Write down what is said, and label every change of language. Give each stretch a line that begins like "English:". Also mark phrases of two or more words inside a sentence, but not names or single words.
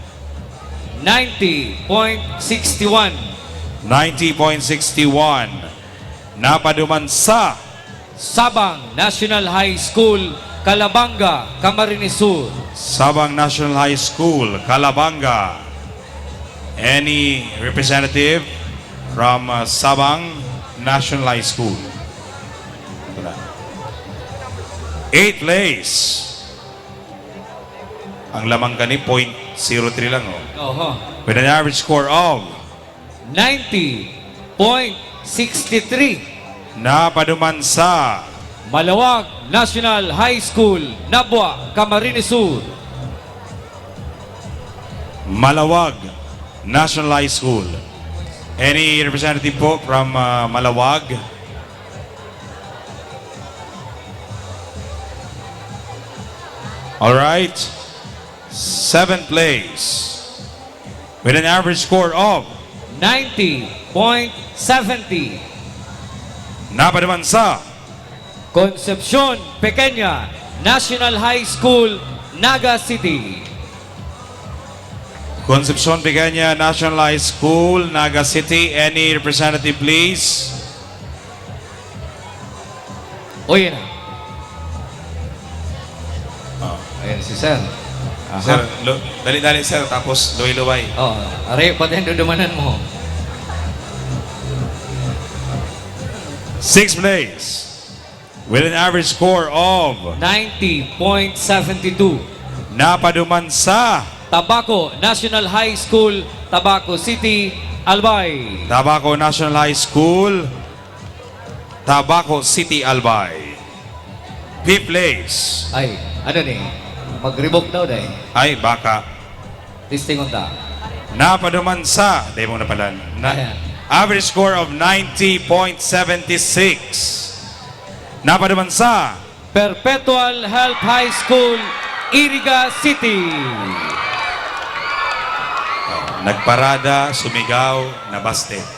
Bikol: 90.61. 90.61. Napaduman sa Sabang National High School, Calabanga, Camarines Sur. Sabang National High School, Calabanga.
English: Any representative from Sabang National High School? 8th place.
Bikol: Ang lamang kani 0.03 lang Oho.
English: with an average score of 90.63.
Bikol: napaduman sa Malawag National High School, Nabwa, Camarines Sur. Malawag National High School.
English: Any representative po from Malawag? All right. 7th place with an average score of 90.70.
Bikol: napaduman sa Concepcion Pequeña National High School, Naga City. Concepcion Pequeña National High School, Naga City.
English: Any representative please?
Bikol: O yan na. Ayan si Sir. Sir, dali-dali sir, tapos luway-luway. Oh, are, pati ang dudumanan mo.
English: 6th place with an average score of 90.72.
Bikol: napaduman sa Tabaco National High School, Tabaco City, Albay. Tabaco National High School, Tabaco City, Albay.
English: 5th place.
Bikol: Ay, ano ni? Mag-revoke daw dahil. Ay, baka. Listing unta. Napaduman sa, di mo napalan,
English: average score of
Bikol: 90.76. Napaduman sa Perpetual Health High School, Iriga City. nagparada, sumigaw, nabaste.